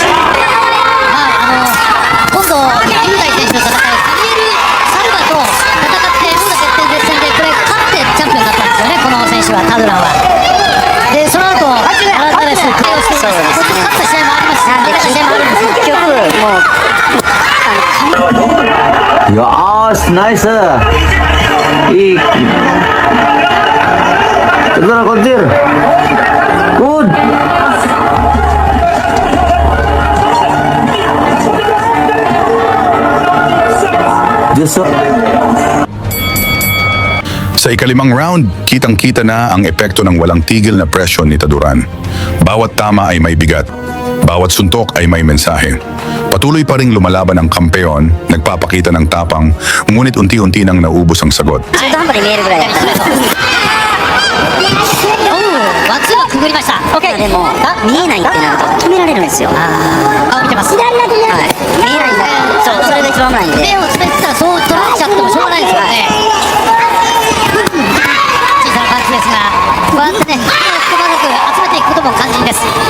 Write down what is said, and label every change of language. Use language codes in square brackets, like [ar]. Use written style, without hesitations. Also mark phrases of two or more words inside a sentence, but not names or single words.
[ja] 今度雄大選手の戦い、サミエル・サルバと戦って王座決定戦でこれ勝ってチャンピオンになったんですよね、この選手は、タドランは。でその後アルタレスとプレーをしています。勝った試合もありますし、なんで結局もう [en] Yes, nice. Tadurun, kontir. Good. Just [tl] Sa ika-5 round, kitang-kita na ang epekto ng walang tigil na presyon ni Taduran. Bawat tama ay may bigat, bawat suntok ay may mensahe. Patuloy pa ring lumalaban ang kampeon, nagpapakita ng tapang, ngunit unti-unti nang naubos ang sagot. [ja] 中途半端に見えるぐらいだったんですよ、ワンツーがくぐりました。でも見えないってなると止められるんですよ、見てます見えないんだ、そう、それが一番危ないんで、目をつめてたらそう取られちゃってもしょうがないですからね。小さなパンチですが、こうやってね、くまなく集めていくことも肝心です。